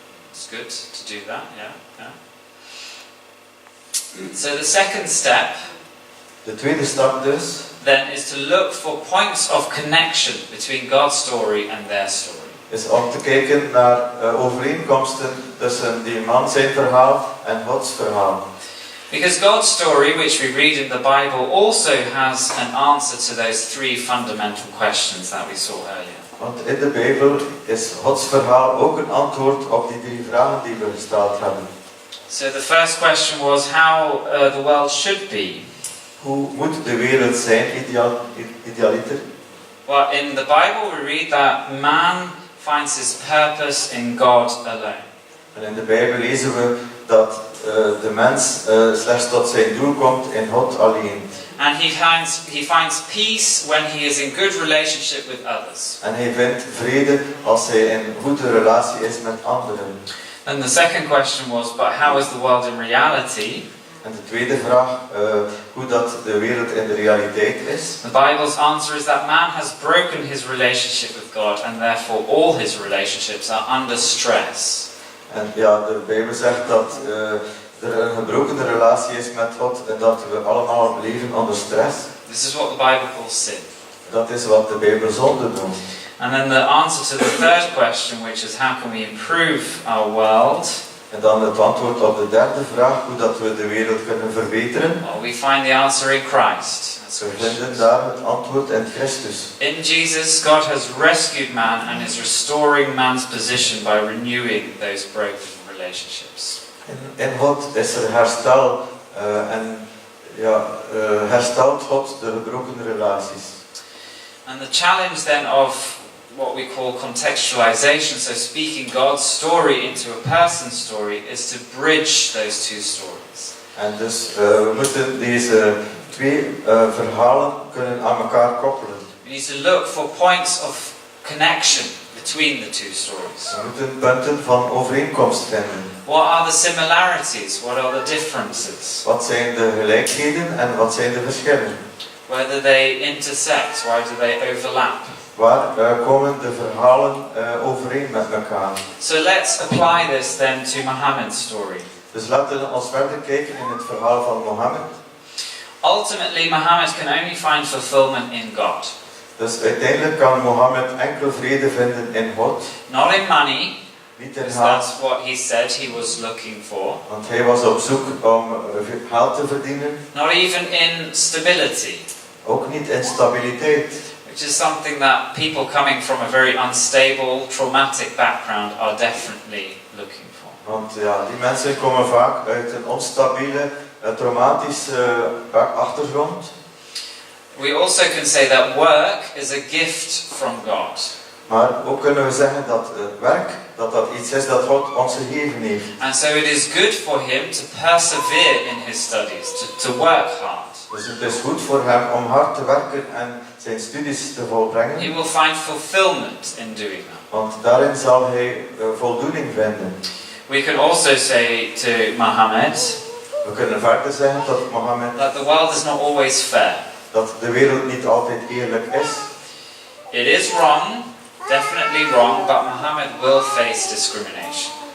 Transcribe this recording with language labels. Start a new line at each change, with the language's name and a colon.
English: It's good to do that, yeah. So the second step
Dutch: De tweede stap dus,
English: then is to look for points of connection between God's story and their story.
Dutch: is om te kijken naar overeenkomsten tussen die man zijn verhaal en Gods verhaal.
English: Because God's story, which we read in the Bible, also has an answer to those three fundamental questions that we saw earlier.
Dutch: Want in de Bijbel is Gods verhaal ook een antwoord op die drie vragen die we gesteld hebben.
English: So the first question was how the world should be.
Dutch: Hoe moet de wereld zijn, idealiter?
English: Well, in the Bible we read that man finds his purpose in God alone.
Dutch: En in de Bijbel lezen we dat de mens slechts tot zijn doel komt in God alleen.
English: And he finds peace when he is in good relationship with others.
Dutch: En hij vindt vrede als hij in goede relatie is met anderen.
English: And the second question was, but how is the world in reality?
Dutch: En de tweede vraag, hoe dat de wereld in de realiteit is.
English: The Bible's answer is that man has broken his relationship with God and therefore all his relationships are under stress.
Dutch: En ja, de Bijbel zegt dat er een gebroken relatie is met God en dat we allemaal leven onder stress.
English: This is what the Bible calls sin.
Dutch: Dat is wat de Bijbel zonde noemt.
English: And then the answer to the third question, which is how can we improve our world?
Dutch: En dan het antwoord op de derde vraag, hoe dat we de wereld kunnen verbeteren.
English: Well, we find the answer in Christ.
Dutch: We vinden daar het antwoord in Christus.
English: In Jesus, God has rescued man and is restoring man's position by renewing those broken relationships.
Dutch: In God is er herstel en herstelt God de gebroken relaties.
English: And the challenge then of what we call contextualization, so speaking God's story into a person's story, is to bridge those two stories.
Dutch: En dus we moeten deze twee verhalen kunnen aan elkaar koppelen.
English: We need to look for points of connection between the two stories.
Dutch: We moeten punten van overeenkomst vinden.
English: What are the similarities? What are the differences?
Dutch: Wat zijn de gelijkheden en wat zijn de verschillen?
English: Where do they intersect? Where do they overlap?
Dutch: Waar komen de verhalen overeen met elkaar?
English: So let's apply this then to Muhammad's story.
Dutch: Dus laten we ons verder kijken in het verhaal van Mohammed.
English: Ultimately, Muhammad can only find fulfillment in God.
Dutch: Dus uiteindelijk kan Mohammed enkel vrede vinden in God.
English: Not in money,
Dutch: Niet in
English: because
Dutch: geld,
English: that's what he said he was looking for.
Dutch: want hij was op zoek om geld te verdienen.
English: Not even in stability,
Dutch: Ook niet in stabiliteit.
English: which is something that people coming from a very unstable, traumatic background are definitely looking for.
Dutch: Want ja, die mensen komen vaak uit een onstabiele, traumatische achtergrond.
English: We also can say that work is a gift from God.
Dutch: Maar ook kunnen we zeggen dat werk, dat iets is dat God ons gegeven heeft.
English: And so it is good for him to persevere in his studies, to work hard.
Dutch: Dus het is goed voor hem om hard te werken en zijn studies te volbrengen.
English: He will find fulfillment in doing that.
Dutch: Want daarin zal hij voldoening vinden.
English: We can also say to Muhammad,
Dutch: We kunnen verder zeggen dat Mohammed,
English: that the world is not always fair.
Dutch: dat de wereld niet altijd eerlijk is.
English: It is wrong, definitely wrong, but Muhammad will face discrimination.